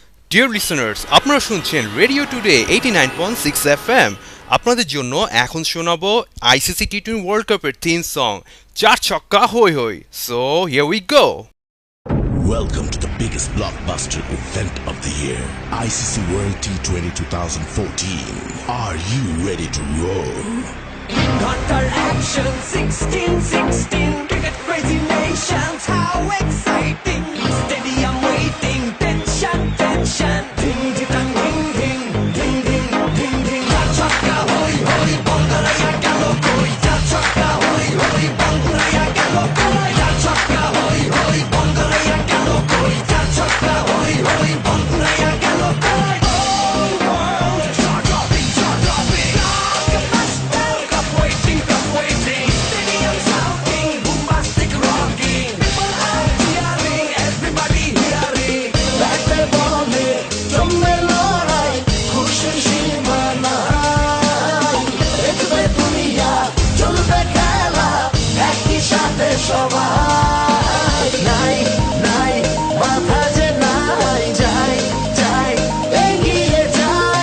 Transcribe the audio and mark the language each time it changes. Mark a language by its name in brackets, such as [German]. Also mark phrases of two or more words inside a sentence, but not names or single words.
[English] Dear listeners, [Bangla] আপনারা শুনছেন রেডিও টুডে 89.6 FM। আপনাদের জন্য এখন শোনাবো আইসিসি টি20 ওয়ার্ল্ড কাপের [English] theme song [Bangla] চার ছক্কা হই হই। [English] So here we go. Welcome to the biggest blockbuster event of the year, ICC World T20 2014. Are you ready to roll? Hunter action 16-16, cricket crazy nations, how exciting! Stadium waiting, tension, tension. Ding ding ding ding ding ding ding ding. [Bangla] চার ছক্কা হই হই, বাংলাদেশ গেল কই. চার ছক্কা হই হই, বাংলাদেশ গেল কই. চার ছক্কা হই হই, বাংলাদেশ গেল কই. চার ছক্কা হই হই, বাংলাদেশ গেল কই. [English] All world, cha-cha-bing, cha-cha-bing. Cup waiting, cup waiting. Stadium shouting, bombastic rocking. People are cheering, everybody hearing. Like the ball, [Bangla] জমে লড়াই, খুশির সীমা নাই। দেখবে দুনিয়া, চলবে খেলা, একই সাথে সবাই। নাই নাই বাধা যে নাই, যাই যাই এগিয়ে যাই।